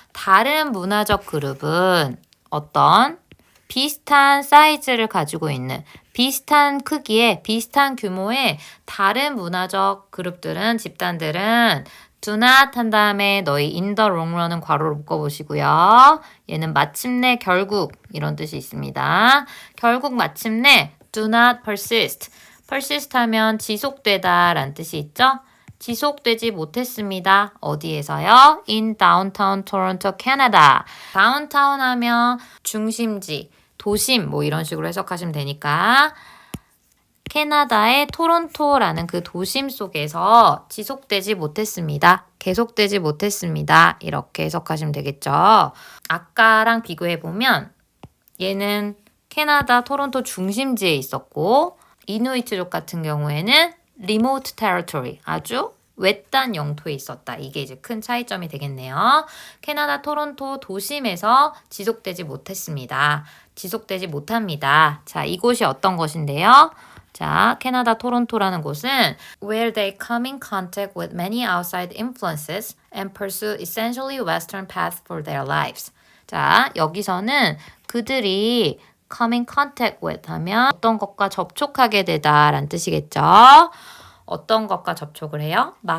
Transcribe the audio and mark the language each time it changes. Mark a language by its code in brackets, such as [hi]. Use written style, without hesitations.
[ko] 다른 문화적 그룹은 어떤 비슷한 사이즈를 가지고 있는 비슷한 크기의 비슷한 규모의 다른 문화적 그룹들은 집단들은 do not 한 다음에 너희 [en] in the long run [ko] 은 괄호로 묶어보시고요. 얘는 마침내 결국 이런 뜻이 있습니다. 결국 마침내 [en] do not persist. [ko] persist 하면 지속되다 라는 뜻이 있죠. 지속되지 못했습니다. 어디에서요? [en] In downtown Toronto, Canada. [ko] downtown 하면 중심지, 도심 뭐 이런 식으로 해석하시면 되니까 캐나다의 토론토라는 그 도심 속에서 지속되지 못했습니다. 계속되지 못했습니다. 이렇게 해석하시면 되겠죠. 아까랑 비교해보면 얘는 캐나다 토론토 중심지에 있었고 이누이트족 같은 경우에는 remote territory, 아주 외딴 영토에 있었다. 이게 이제 큰 차이점이 되겠네요. 캐나다 토론토 도심에서 지속되지 못했습니다. 지속되지 못합니다. 자, 이곳이 어떤 곳인데요? 자, 캐나다 토론토라는 곳은 [en] where they come in contact with many outside influences and pursue essentially Western paths for their lives. [ko] 자, 여기서는 그들이 [en] come in contact with [ko] 하면 어떤 것과 접촉하게 되다라는 뜻이겠죠. 어떤 것과 접촉을 해요?